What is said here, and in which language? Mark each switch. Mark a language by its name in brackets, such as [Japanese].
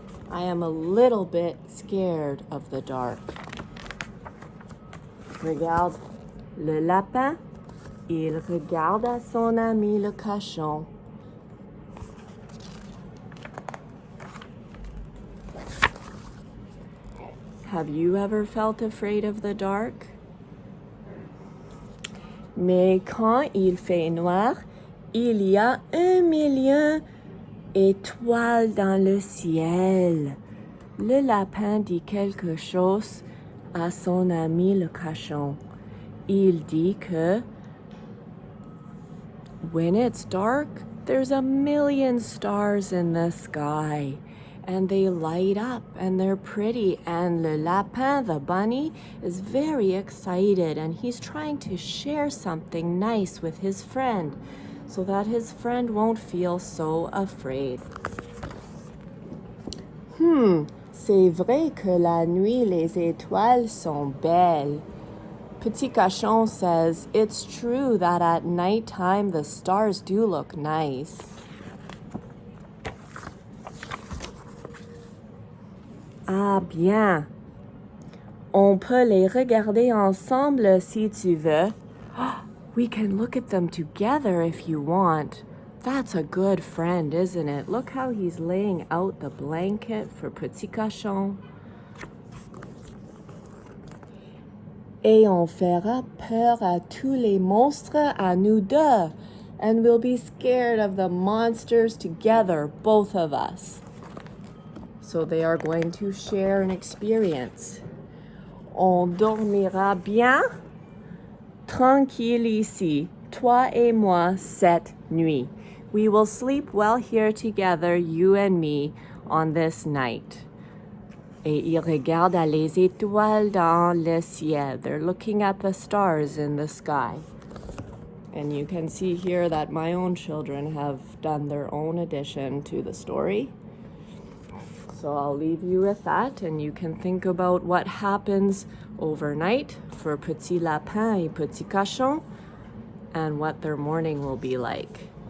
[English] I am a little bit scared of the dark. [French] Regarde le lapin. Il regarde à son ami le cochon. Have you ever felt afraid of the dark? Mais quand il fait noir, il y a 1 000 000 étoiles dans le ciel. Le lapin dit quelque chose à son ami le cochon. Il dit que [English] when it's dark, there's 1 000 000 stars in the sky. And they light up and they're pretty. And le lapin, the bunny, is very excited and he's trying to share something nice with his friend so that his friend won't feel so afraid. [French] C'est vrai que la nuit, les étoiles sont belles. [English] Petit Cochon says, it's true that at nighttime the stars do look nice. [French] Ah bien, on peut les regarder ensemble si tu veux. [English] We can look at them together if you want. That's a good friend, isn't it? Look how he's laying out the blanket for Petit Cochon. [French] Et on fera peur à tous les monstres à nous deux. [English] And we'll be scared of the monsters together, both of us. So they are going to share an experience. [French] On dormira bien, tranquille ici, toi et moi, cette nuit. [English] We will sleep well here together, you and me, on this night. [French] Et ils regardent les étoiles dans le ciel. [English] They're looking at the stars in the sky. And you can see here that my own children have done their own addition to the story. So I'll leave you with that, and you can think about what happens overnight for Petit Lapin et Petit Cochon and what their morning will be like.